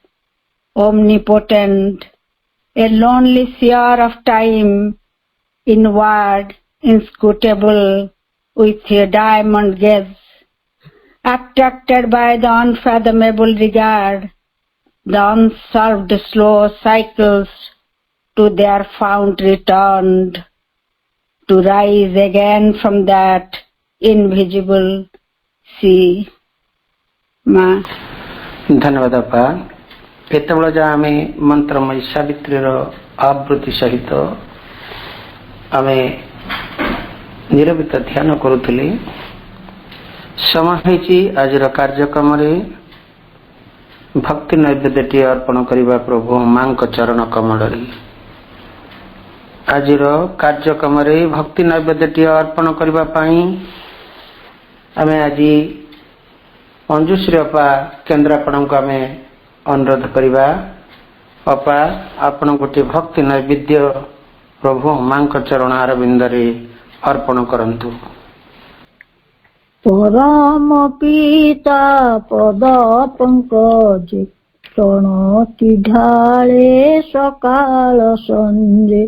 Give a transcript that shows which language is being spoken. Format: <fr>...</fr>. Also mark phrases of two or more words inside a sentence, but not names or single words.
<en>omnipotent, a lonely seer of time, inward, inscrutable, with a diamond gaze, attracted by the unfathomable regard, the unsolved slow cycles to their fount returned, to rise again from that invisible sea.</en> <or>ଧନ୍ୟବାଦ ଅପା ଏତେବେଳେ ଯାଏ ଆମେ ମନ୍ତ୍ରମୟ ସାବିତ୍ରୀର ଆବୃତ୍ତି ସହିତ ଆମେ ନୀରବ ଧ୍ୟାନ କରୁଥିଲୁ। ସମୟ ହୋଇଛି ଆଜିର କାର୍ଯ୍ୟକ୍ରମରେ ଭକ୍ତି ନୈବେଦ୍ୟଟି ଅର୍ପଣ କରିବା ପ୍ରଭୁ ମାଙ୍କ ଚରଣ କମଳରେ। ଆଜିର କାର୍ଯ୍ୟକ୍ରମରେ ଭକ୍ତି ନୈବେଦ୍ୟଟି ଅର୍ପଣ କରିବା ପାଇଁ ଆମେ ଆଜି ମଞ୍ଜୁଶ୍ରୀ ଅପା କେନ୍ଦ୍ରାପଡ଼ାଙ୍କୁ ଆମେ ଅନୁରୋଧ କରିବା। ଅପା ଆପଣ ଗୋଟେ ଭକ୍ତି ନୈବେଦ୍ୟ ପ୍ରଭୁ ମାଙ୍କ ଚରଣ ଅରବିନ୍ଦରେ ଅର୍ପଣ କରନ୍ତୁ। ପରମ ପିତା ପଦ ପଙ୍କଜ ପ୍ରଣତି ଢାଳେ ସକାଳ ସଞ୍ଜେ।</or>